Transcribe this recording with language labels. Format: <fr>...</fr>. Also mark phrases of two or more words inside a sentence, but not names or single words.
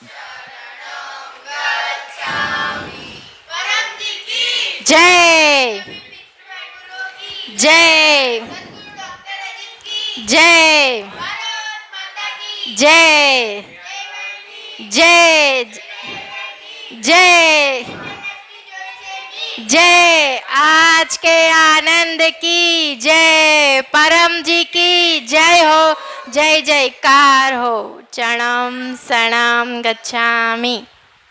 <hi>जय जय जय जय जय जय जय. आज के आनंद की जय. परम जी की जय हो. जय जयकार हो.</hi> <sa>चरणम शरणम गच्छामि.</sa>